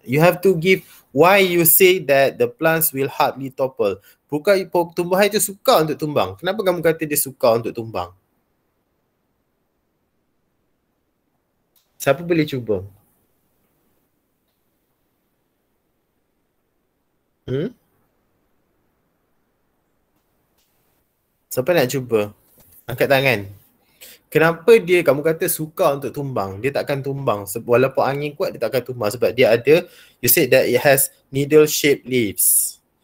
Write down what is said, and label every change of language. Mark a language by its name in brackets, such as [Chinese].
[English] You have to give why you say that the plants will hardly topple. [Malay] Bukan tumbuhan itu suka untuk tumbang. Kenapa kamu kata dia suka untuk tumbang? Siapa boleh cuba? Siapa nak cuba? Angkat tangan. Kenapa kamu kata suka untuk tumbang? Dia takkan tumbang. Walaupun angin kuat, dia takkan tumbang. Sebab dia ada, [English] you said that it has needle shaped leaves.